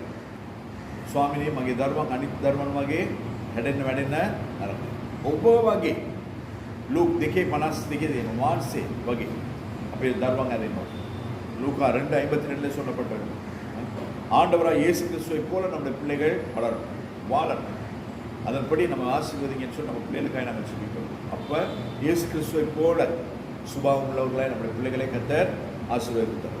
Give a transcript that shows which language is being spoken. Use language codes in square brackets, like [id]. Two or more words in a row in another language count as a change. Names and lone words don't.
[si] ස්වාමීනි මගේ දරුවන් අනිත් දරුවන් වගේ හැදෙන්න වැඩෙන්න නරක. ඔබ වගේ ලූක් 2:52 දෙන උන්වහන්සේ වගේ අපේ දරුවන් හැදෙන්න ඕනේ. [ta] லூக்கா 2:52 சொல்லப்பட்டது. ஆண்டவராக இயேசு கிறிஸ்துவை போல நம்முடைய பிள்ளைகள் வளரும் வாழணும். அதன்படி நம்ம ஆசீர்வதிங்கன்னு சொல்லி நம்ம பிள்ளைகளுக்காக நாங்கள் சொல்லிக்கிறோம். அப்போ இயேசு கிறிஸ்துவை போல சுபாவம் உள்ளவர்களாக நம்முடைய பிள்ளைகளை கர்த்தர் ஆசீர்வதித்தார்.